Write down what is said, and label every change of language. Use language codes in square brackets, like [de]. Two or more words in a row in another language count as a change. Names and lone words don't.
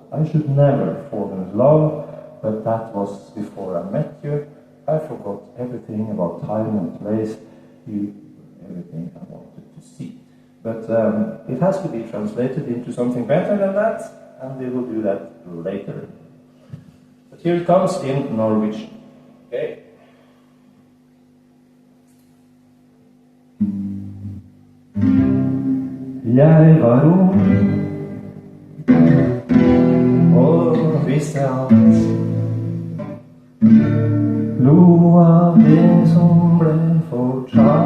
[en] I should never fall in love, but that was before I met you. I forgot everything about time and place, everything I wanted to see. But it has to be translated into something better than that, and we will do that later. But here it comes in Norwegian. Okay? [no] Jeg var ung og visste alt. Lo av det som ble fortalt.